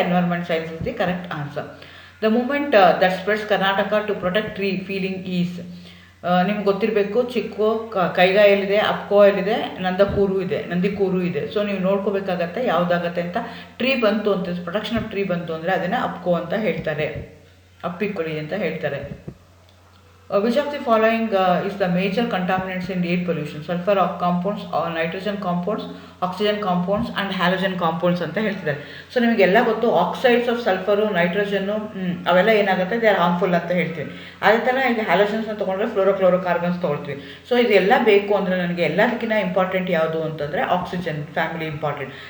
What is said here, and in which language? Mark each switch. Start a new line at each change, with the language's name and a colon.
English: Environment science is the correct answer. The movement that spreads Karnataka to protect tree feeling is.
Kannada: ನಿಮ್ಗೆ ಗೊತ್ತಿರಬೇಕು, ಚಿಕ್ಕೋ ಕೈಗಾಯಲ್ಲಿದೆ, ಅಪ್ಕೋಯಲ್ಲಿದೆ, ನಂದಿಕೂರು ಇದೆ. So ನೀವು ನೋಡ್ಕೋಬೇಕಾಗತ್ತೆ ಯಾವುದಾಗತ್ತೆ ಅಂತ. Tree ಬಂತು ಅಂತ, ಪ್ರೊಟೆಕ್ಷನ್ ಆಫ್ ಟ್ರೀ ಬಂತು ಅಂದರೆ ಅದನ್ನು ಅಪ್ಕೋ ಅಂತ ಹೇಳ್ತಾರೆ. ಅಪ್ಪಿಕೊಳ್ಳಿ ಅಂತ ಹೇಳ್ತಾರೆ.
English: Which of the following is the major contaminants in air pollution? Sulfur compounds, nitrogen compounds, oxygen compounds and halogen compounds
Kannada: ಅಂತ ಹೇಳ್ತಿದ್ದಾರೆ. ಸೊ ನಿಮಗೆಲ್ಲ ಗೊತ್ತು ಆಕ್ಸೈಡ್ಸ್ ಆಫ್ ಸಲ್ಫರು, ನೈಟ್ರೋಜನ್ನು ಅವೆಲ್ಲ ಏನಾಗುತ್ತೆ,
English: they are harmful
Kannada: ಅಂತ ಹೇಳ್ತೀವಿ. ಅದೇ ಥರ ಈಗ ಹ್ಯಾಲೋಜನ್ಸ್ನ ತೊಗೊಂಡ್ರೆ ಕಾರ್ಬನ್ಸ್ ತೊಗೊಳ್ತೀವಿ. ಸೊ ಇದೆಲ್ಲ ಬೇಕು ಅಂದರೆ ನನಗೆ ಎಲ್ಲದಕ್ಕಿಂತ ಇಂಪಾರ್ಟೆಂಟ್ ಯಾವುದು ಅಂತಂದರೆ ಆಕ್ಸಿಜನ್ ಫ್ಯಾಮಿಲಿ ಇಂಪಾರ್ಟೆಂಟ್.